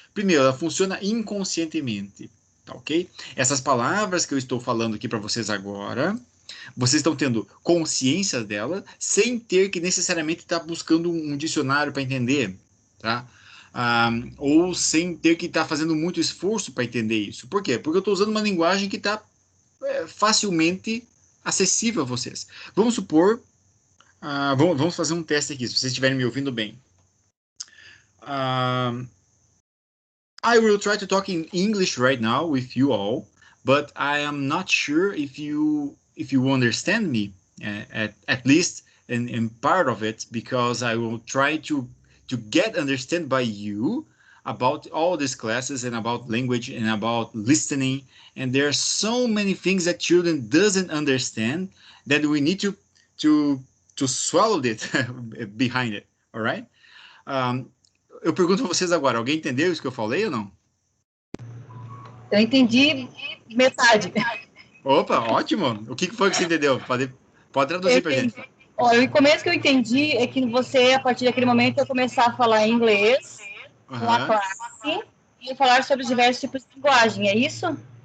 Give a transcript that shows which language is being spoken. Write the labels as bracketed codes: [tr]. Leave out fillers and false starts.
[pt] Primeiro, ela funciona inconscientemente, tá ok? Essas palavras que eu estou falando aqui para vocês agora, vocês estão tendo consciência dela, sem ter que necessariamente estar buscando um dicionário para entender, tá? Ou sem ter que estar fazendo muito esforço para entender isso. Por quê? Porque eu estou usando uma linguagem que está facilmente acessível a vocês. Vamos supor, vamos fazer um teste aqui, se vocês estiverem me ouvindo bem. [en] I will try to talk in English right now with you all, but I am not sure if you understand me, at least in part of it, because I will try to get understood by you about all these classes and about language and about listening. And there are so many things that children doesn't understand that we need to swallow it behind it, all right? [pt] Eu pergunto a vocês agora, alguém entendeu isso que eu falei ou não? Eu entendi metade. Opa, ótimo! O que foi que você entendeu? Pode traduzir para a gente. Olha, o começo que eu entendi é que você, a partir daquele momento, ia começar a falar inglês com a classe e falar sobre diversos tipos de linguagem, é isso?